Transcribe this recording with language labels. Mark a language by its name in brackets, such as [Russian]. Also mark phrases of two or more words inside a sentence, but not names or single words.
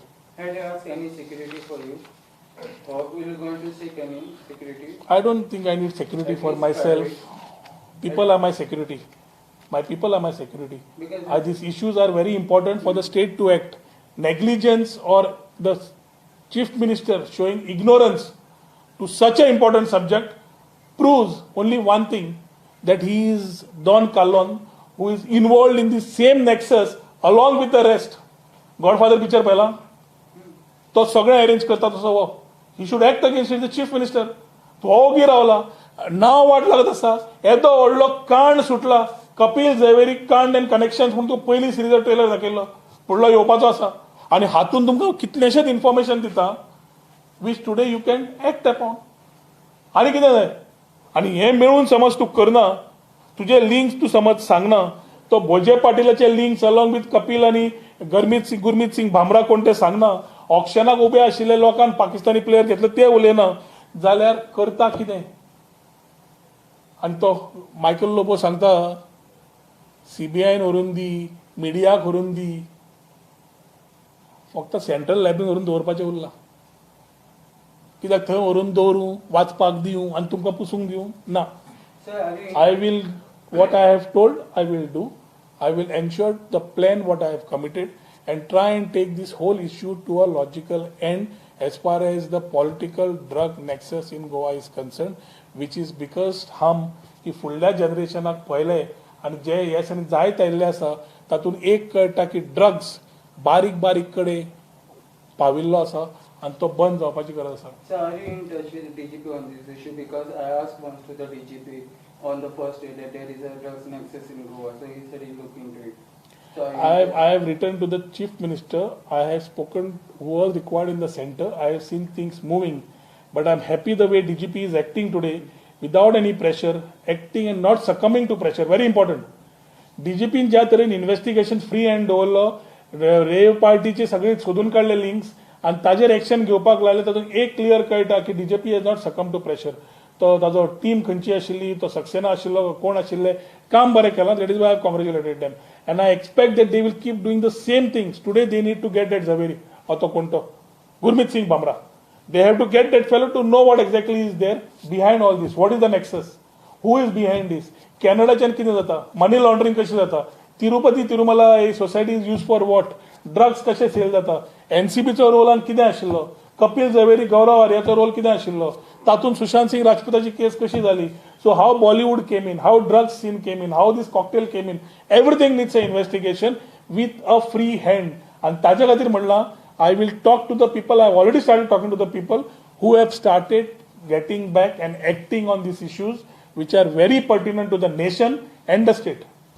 [English] Had they asked any security for you? Or will you going to seek any security? I don't think I need security for myself. People are my security. My people are my security. Because These issues are very important for the state to act. Negligence or the chief minister showing ignorance to such an important subject proves only one thing, that he is Don Kallon, who is involved in the same nexus along with the rest. [Konkani] Godfather picture पहिला तो सगळें अरेंज करता तसो हो. [English] He should act against the chief minister. [Konkani] तो ओगी रावला, नांव वाट लागत आसा, येदो व्हडलो कांड सुटला, कपिल झवेरी कांड एंड कनेक्शन म्हणून तो पयली सिरीजर ट्रेलर दाखयल्लो, फुडलो येवपाचो आसा आनी हातून तुमकां कितलेशेच इन्फॉर्मेशन दिता [English] which today you can act upon. [Konkani] आनी कितें जाय? आनी हें मेळून समज तूं करना, तुजे लिंक्स तूं समज सांगना, तो भोजे पाटीलाचे लिंक्स [English] along with [Konkani] कपिल आनी गुरमीत सिंग भामरा कोण ते सांगना, ऑक्शनाक उबे आशिल्ले लोकांक पाकिस्तानी प्लेयर घेतले ते उलयना, जाल्यार करता कितें? आनी तो मायकल लोबो सांगता सीबीआयन व्हरून दी, मिडियाक व्हरून दी, फक्त सेंट्रल लॅबीन व्हरून दवरपाचें उरलां. कित्याक थंय व्हरून दवरूं, वाचपाक दिवं आनी तुमकां पुसूंक दिवं? ना. [English] sir, are you I will, what I have told, I will do. I will ensure the plan what I have committed and try and take this whole issue to a logical end as far as the political drug nexus in Goa is concerned, which is because [Konkani] हम की फुडल्या जनरेशनाक पळयले आनी जे ह्या दिसांनी जायत आयिल्ले आसा तातूंत एक कळटा की ड्रग्स बारीक बारीक कडेन पाविल्लो आसा आनी तो बंद जावपाची गरज आसा. [English] sir, are you in touch with the DGP on this issue? Because I asked once to the DGP on the first day that there is a drugs nexus in Goa, so he said he'll look into it. So I have written to the chief minister. I have spoken who was required in the center. I have seen things moving, but I'm happy the way DGP is acting today without any pressure, acting and not succumbing to pressure. Very important. [Konkani] DGP ज्या तरेन [English] investigation free hand [Konkani] दवरलो, रेव पार्टीचे सगळे सोदून काडले लिंक्स आनी ताजेर एक्शन घेवपाक लागले, तातूंत एक क्लियर कळटा की DGP [English] has not succumb to pressure. [Konkani] तो ताजो टीम खंयची आशिल्ली, तो सक्सेना आशिल्लो, कोण आशिल्ले, काम बरें केलां. [English] That is why I congratulated them and I expect that they will keep doing the same things. Today they need to get that Zaveri or to Konto, Gurmeet Singh Bhamra. They have to get that fellow to know what exactly is there behind all this. What is the nexus? Who is behind this? [Konkani] Canadaच्यान कितें जाता? [English] money laundering [Konkani] कशें जाता? [English] Tirupati Tirumala society is use for what? [Konkani] ड्रग्स कशे सेल जाता? एनसीबीचो रोल कितें आशिल्लो? कपिल झवेरी, गौरव आर्याचो रोल कितें आशिल्लो? तातूंत सुशांत सिंग राजपूताची केस कशी जाली? [English] So how Bollywood came in, how drugs scene came in, how this cocktail came in, everything needs an investigation with a free hand. [Konkani] And ताज्या खातीर म्हणलां, [English] I will talk to the people. I have already started talking to the people who have started getting back and acting on these issues which are very pertinent to the nation and the state.